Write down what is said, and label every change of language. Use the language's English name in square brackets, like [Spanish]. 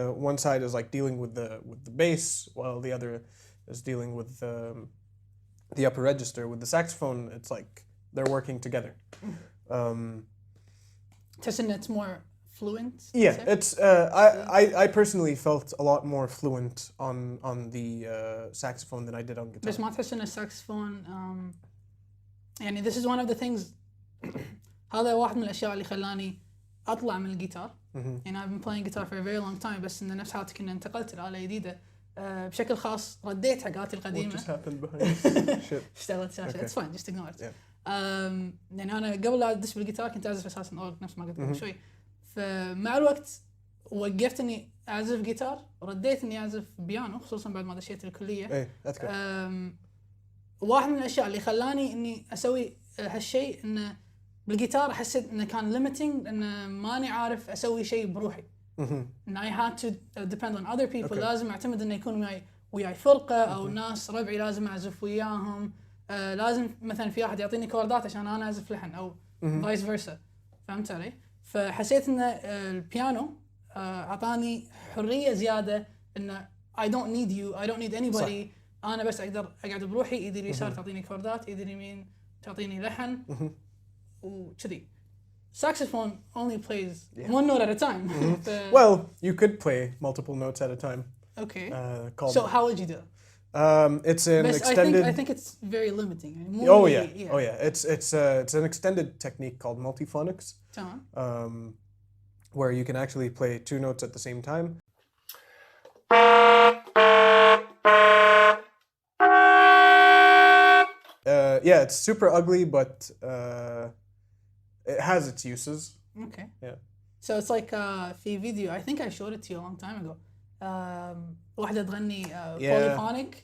[English] One side is like dealing with the bass, while the other is dealing with the upper register. With the saxophone, it's like they're working together. It's more fluent. Yeah, it's I personally felt a lot more fluent on the saxophone than I did on guitar. [Arabic] بس ما تحس إن الساكسفون يعني [English] this is one of the things [Arabic] هذا واحد من الأشياء اللي خلاني اطلع من الجيتار. يعني [English] I've been playing guitar for a very long time، [Arabic] بس إن نفس حالتك إن انتقلت لآلة جديدة. بشكل خاص رديت حقاتي القديمة. [English] What just happened behind shit. [Arabic] اشتغلت شاشة. [English] Okay. It's fine, just ignore it. Yeah. [Arabic] يعني أنا قبل لا أدش بالجيتار كنت أعزف أساساً أورج نفس ما قلت قبل شوي. فمع الوقت وقفت إني أعزف جيتار، رديت إني أعزف بيانو، خصوصاً بعد ما دشيت الكلية. إيه أذكر. واحد من الأشياء اللي خلاني إني أسوي هالشيء إنه بالجيتار حسيت إنه كان limiting، إنه ماني عارف أسوي شيء بروحي. [English] إن I had to depend on other people. [Arabic] لازم أعتمد إنه يكون وياي فرقة أو ناس ربعي لازم أعزف وياهم. لازم مثلا في واحد يعطيني كوردات عشان أنا أعزف لحن أو vice versa. فهمت علي؟ فحسيت إن البيانو أعطاني حرية زيادة، إنه [English] I don't need you, I don't need anybody. [Arabic] أنا بس أقدر أقعد بروحي، إيدي اليسار تعطيني كوردات، إيدي اليمين تعطيني لحن وكذي. [English] Saxophone only plays one note at a time. Well, you could play multiple notes at a time. Okay. Called, so how would you do it? It's an But extended. I think it's very limiting. Oh yeah. It's an extended technique called multiphonics. Where you can actually play two notes at the same time. Yeah, it's super ugly, but it has its uses. Okay. Yeah. So it's like [Arabic] في فيديو [English] I think I showed it to you a long time ago. [Arabic] واحدة تغني polyphonic.